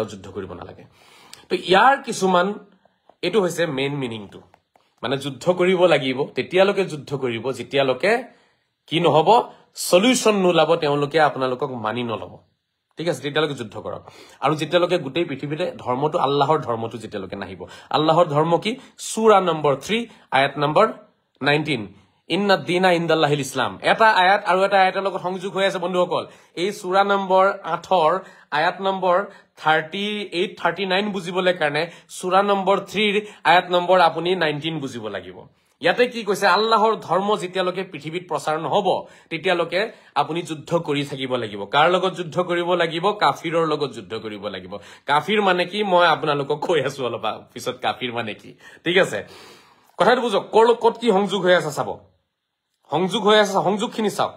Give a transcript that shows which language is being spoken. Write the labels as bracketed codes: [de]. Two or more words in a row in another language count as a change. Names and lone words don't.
[as] যুদ্ধ কৰিব নালাগে তো ইয়াৰ কিছুমান এটো হৈছে [en] main meaningটো [as] মানে যুদ্ধ কৰিব লাগিব তেতিয়ালৈকে যুদ্ধ কৰিব যেতিয়ালৈকে কি নহব সলিউশন নোলাব তেওঁলোকে আপোনালোকক মানি নলব ঠিক আছে তেতিয়ালৈকে যুদ্ধ কৰক আৰু যেতিয়ালৈকে গোটেই পৃথিৱীতে ধৰ্মটো আল্লাহৰ ধৰ্মটো যেতিয়ালৈকে নাহিব আল্লাহৰ ধৰ্ম কি সূৰা নম্বৰ 3 আয়াত নম্বৰ 19 [ar] إِنَّ الدِّينَ عِنْدَ اللَّهِ الْإِسْلَامُ [as] এটা আয়াত আৰু এটা আয়াতৰ লগত সংযোগ হৈ আছে বন্ধুসকল এই সূৰা নম্বৰ 8ৰ আয়াত নম্বৰ 38 39 বুজিবলৈ কাৰণে সূৰা নম্বৰ 3ৰ আয়াত নম্বৰ আপুনি 19 বুজিব লাগিব ইয়াতে কি কৈছে আল্লাহৰ ধৰ্ম যেতিয়ালৈকে পৃথিৱীত প্ৰচাৰ নহব তেতিয়ালৈকে আপুনি যুদ্ধ কৰি থাকিব লাগিব কাৰ লগত যুদ্ধ কৰিব লাগিব কাফিৰৰ লগত যুদ্ধ কৰিব লাগিব কাফিৰ মানে কি মই আপোনালোকক কৈ আছো অলপ পিছত কাফিৰ মানে কি ঠিক আছে কথাটো বুজক কত কি সংযোগ হৈ আছে চাব সংযোগ হৈ আছে সংযোগখিনি চাওক